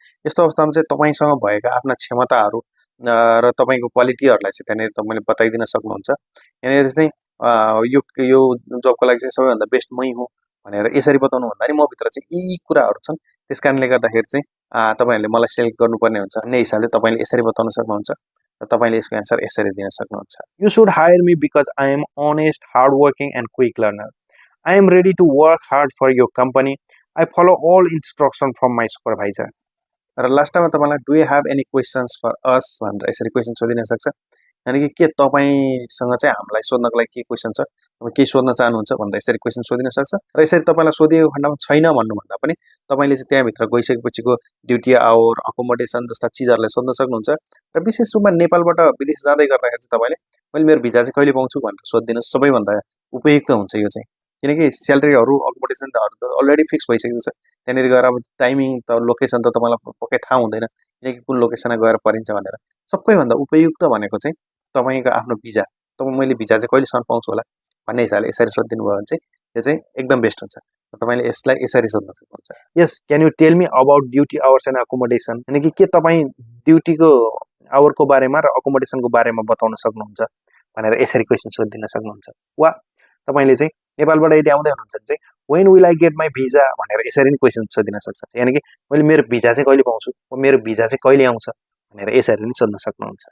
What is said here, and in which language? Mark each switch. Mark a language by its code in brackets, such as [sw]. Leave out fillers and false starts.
[ne] यस्तो अवस्थामा चाहिँ तपाईँसँग भएका आफ्ना क्षमताहरू र तपाईँको क्वालिटीहरूलाई चाहिँ त्यहाँनिर तपाईँले बताइदिन सक्नुहुन्छ। यहाँनिर चाहिँ यो जबको लागि चाहिँ सबैभन्दा बेस्ट मै हुँ भनेर यसरी बताउनु भन्दा नि मभित्र चाहिँ यी कुराहरू छन्, त्यस कारणले गर्दाखेरि चाहिँ तपाईँहरूले मलाई सेलेक्ट गर्नुपर्ने हुन्छ भन्ने हिसाबले तपाईँले यसरी बताउन सक्नुहुन्छ र तपाईँले यसको एन्सर यसरी दिन सक्नुहुन्छ। [en] You should hire me because I am honest, hardworking, and quick learner. I am ready to work hard for your company. I follow all instructions from my supervisor. [ne] र लास्टमा तपाईँलाई [en] do you have any questions for us [ne] भनेर यसरी question सोधिन सक्छ। यानि कि के तपाईँसँग चाहिँ हामीलाई सोध्नको लागि के क्वेसन छ, तपाईँ केही सोध्न चाहनुहुन्छ भनेर यसरी क्वेसन सोधिन सक्छ। र यसरी तपाईँलाई सोधिएको खण्डमा छैन भन्नुभन्दा पनि तपाईँले चाहिँ त्यहाँभित्र गइसकेपछिको ड्युटी आवर, अकोमोडेसन जस्ता चिजहरूलाई सोध्न सक्नुहुन्छ। र विशेष रूपमा नेपालबाट विदेश जाँदै गर्दाखेरि चाहिँ तपाईँले मैले मेरो भिजा चाहिँ कहिले पाउँछु भनेर सोधिदिनुहोस्, सबैभन्दा उपयुक्त हुन्छ यो चाहिँ। किनकि स्यालेरीहरू अकोमोडेसनहरू त अलरेडी फिक्स भइसकेको छ। त्यहाँनिर गएर अब टाइमिङ त लोकेसन त तपाईँलाई पक्कै थाहा हुँदैन, किनकि कुन लोकेसनमा गएर परिन्छ भनेर। सबैभन्दा उपयुक्त भनेको चाहिँ तपाईँको आफ्नो भिजा, तपाईँ मैले भिजा चाहिँ कहिलेसम्म पाउँछु होला भन्ने हिसाबले यसरी सोधिदिनु भयो भने चाहिँ त्यो चाहिँ एकदम बेस्ट हुन्छ। तपाईँले यसलाई यसरी सोध्न सक्नुहुन्छ। [en] Yes, can you tell me about duty hours and accommodation? [ne] यानी कि के तपाईँ ड्युटीको आवरको बारेमा र अकोमोडेसनको बारेमा बताउन सक्नुहुन्छ भनेर यसरी क्वेसन सोधिदिन सक्नुहुन्छ। वा तपाईँले चाहिँ नेपालबाट यदि आउँदै हुनुहुन्छ भने चाहिँ [en] when will I get my visa [ne] भनेर यसरी नै क्वेसन सोधिन सक्छ। यानी कि मैले मेरो भिजा चाहिँ कहिले पाउँछु, मेरो भिजा चाहिँ कहिले आउँछ भनेर यसरी नै सोध्न सक्नुहुन्छ।